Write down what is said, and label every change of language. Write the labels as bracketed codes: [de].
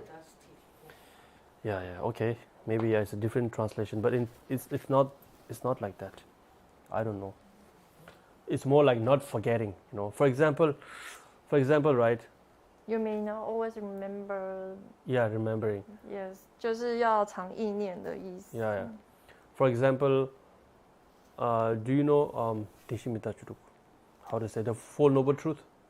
[en] Buddha's teaching. Yeah, okay. Maybe it's a different translation, but it's not like that. I don't know. It's more like not forgetting. For example, right? You may not always remember. Yeah, remembering. [zh] Yes， 就是要常意念的意思。 [en] Yeah. For example, do you know how to say the Four Noble Truth?